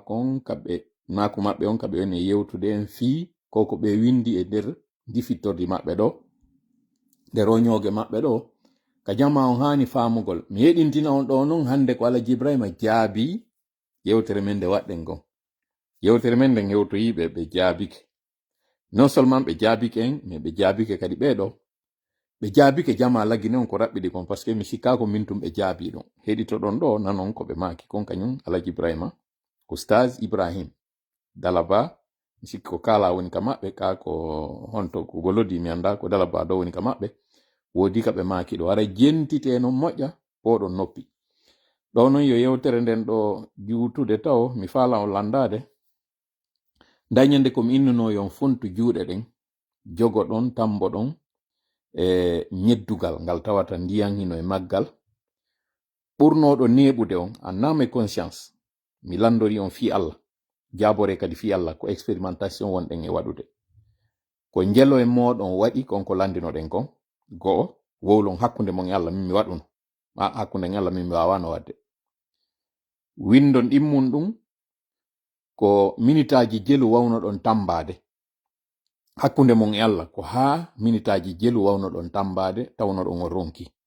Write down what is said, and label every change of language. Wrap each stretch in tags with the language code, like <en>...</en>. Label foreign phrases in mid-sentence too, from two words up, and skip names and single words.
<ff>maɓɓe on kaɓe woni e yewtude en fii koko ɓe windi e nder difittordi maɓɓe ɗo nder roñoge maɓɓe ɗo ka jama on hani famugol mi yeɗintina on ɗo noon hande ko Alaji Ibrahima jaabi yewtere men nde waɗɗen gon yewtere men nden hewtoyiɓe ɓe jaabike</ff> <fr>non seulement</fr> <ff>ɓe jaabike en mais ɓe jaabike kadi ɓeɗo ɓe jaabike jama lagine on ko raɓɓiɗi kon</ff> <fr>par ce que</fr> <ff>mi sikkako min tum ɓe jaabi ɗon heɗito ɗon ɗo nanon ko ɓe maaki kon kañum Alaji Ibrahima Oustaz Ibrahim Dalaba mi sikki ko kala woni ka maɓɓe ka ko honto ko golodi mi anda ko Dalaba ɗo woni ka maɓɓe wodi ka ɓe maaki ɗo ara jentite non moƴƴa oɗon noppi ɗo non yo yewtere nden ɗo juutude taw mi faala on landade dañande komi innuno yon fontu juuɗe ɗen jogo ɗon tambo ɗon e ñeddugal ngal tawata ndiyan hino e maggal ɓurnoɗo neɓude on en</ff> <fr>âme et conscience</fr> <ff>mi landori on fi Allah jabore kadi fi Allah ko expérimentation wonɗen e waɗude ko jelo e moɗon waɗi konko landinoɗen kon go'o wowlon hakkunde mon e Allah min mi waɗuno hakkunde e Allah min mi wawano wadde windon ɗimmun ɗum ko minitaji jelu wawno ɗon tambade hakkunde mon e Allah ko ha minitaji jelu wawno ɗon tambade tawno ɗon o ronki</ff>